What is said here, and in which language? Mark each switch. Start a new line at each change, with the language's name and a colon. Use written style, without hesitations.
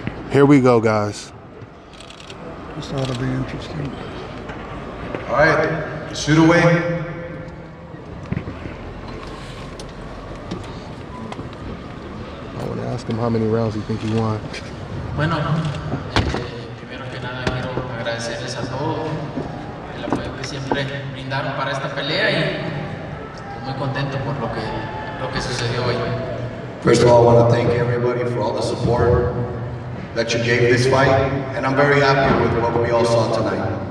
English: Here we go, guys. This ought to be interesting. All right, shoot away. I want to ask him how many rounds he think he won.
Spanish: Bueno, primero que nada quiero agradecerles a todos el apoyo que siempre brindaron para esta pelea y estoy muy contento por lo que sucedió hoy.
English: First of all, I want to thank everybody for all the support that you gave this fight, and I'm very happy with what we all saw tonight.